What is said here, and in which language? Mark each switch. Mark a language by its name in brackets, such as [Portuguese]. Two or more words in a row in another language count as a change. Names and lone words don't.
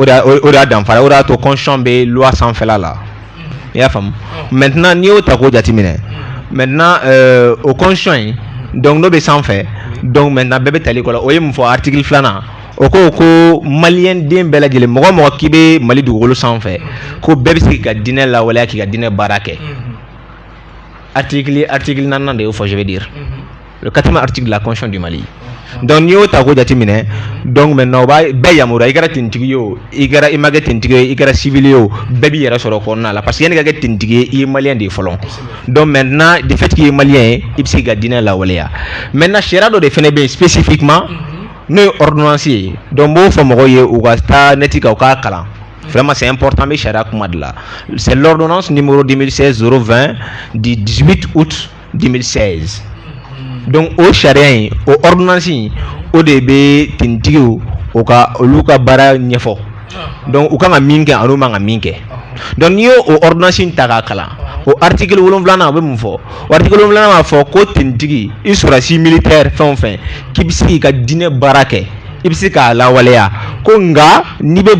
[Bambara] de y'a danfara o de y'a to constitution bɛ loi sanfɛla la i y'a faamu maintenant n'i y'o ta k'o jateminɛ maintenant o constitution in donc n'o bɛ sanfɛ donc maintenant bɛɛ bɛ tali kɔ la o ye mun fɔ article 2nan o ko maliyɛn den bɛɛ lajɛlen mɔgɔ mɔgɔ k'i bɛ Mali dugukolo sanfɛ ko bɛɛ bɛ se k'i ka diinɛ lawaleya k'i ka diinɛ baara kɛ article 4 de y'o fɔ [French] je veux dire le 4e article de la constitution du Mali [Bambara] donc n'i y'o ta k'o jateminɛ donc maintenant o b'a bɛɛ yamaruya i kɛra tenitigi ye o i ma kɛ tenitigi ye i kɛra civil ye o bɛɛ b'i yɛrɛ sɔrɔ kɔnɔna la parce que yanni ka kɛ tenitigi ye i ye maliyɛn de ye fɔlɔ donc maintenant [French] de fait [Bambara] k'i ye maliyɛn ye i bɛ se k'i ka diinɛ lawaleya maintenant sariya dɔ de fana bɛ yen spécifiquement n'o ye ordonnance ye donc n b'o fɔ mɔgɔw ye u ka taa neti kan u k'a kalan [French] vraiment c'est important [Bambara] n bɛ sariya kuma de la [French] c'est l'ordonnance numéro 2016-020 du 18 août 2016 [Bambara] donc o sariya in o ordonnance in o de bɛ tenitigiw olu ka baara ɲɛfɔ donc u kan ka min kɛ ani u man ka min kɛ donc n'i y'o ordonnance in ta k'a kalan o article 7 a bɛ mun fɔ o article 7 b'a fɔ ko tenitigi i sɔrɔsi militaire fɛn o fɛn k'i bɛ se k'i ka diinɛ baara kɛ i bɛ se k'a lawaleya ko nka n'i bɛ